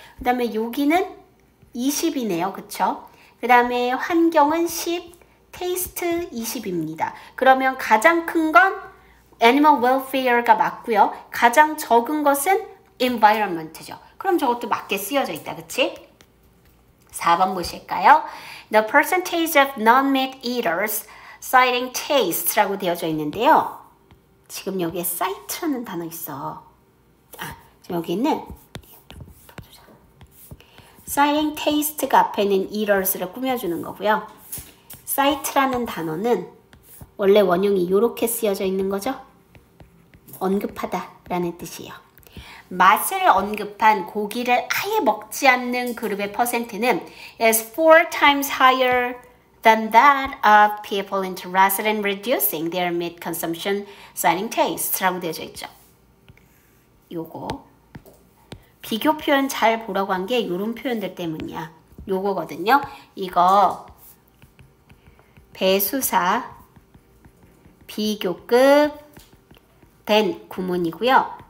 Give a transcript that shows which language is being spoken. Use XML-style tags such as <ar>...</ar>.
<ko>그 다음에 여기는 20이네요. 그쵸? 그 다음에 환경은 10, 테이스트 20입니다. 그러면 가장 큰 건 animal welfare가 맞고요. 가장 적은 것은 environment죠. 그럼 저것도 맞게 쓰여져 있다. 그치? 4번 보실까요?</ko> <en>The percentage of non-meat eaters citing taste라고</en> <ko>되어져 있는데요. 지금 여기에 cite라는 단어 있어. 지금 여기 있는</ko> <en>citing taste</en> <ko>가 앞에는 eaters를 꾸며주는 거고요. cite라는 단어는 원래 원형이 이렇게 쓰여져 있는 거죠. 언급하다 라는 뜻이에요. 맛을 언급한 고기를 아예 먹지 않는 그룹의 퍼센트는</ko> <en>is 4 times higher than that of people interested in reducing their meat consumption citing taste라고</en> <ko>되어져 있죠. 요거 비교 표현 잘 보라고 한 게 요런 표현들 때문이야. 요거거든요. 이거 배수사 비교급 된 구문이고요.</ko>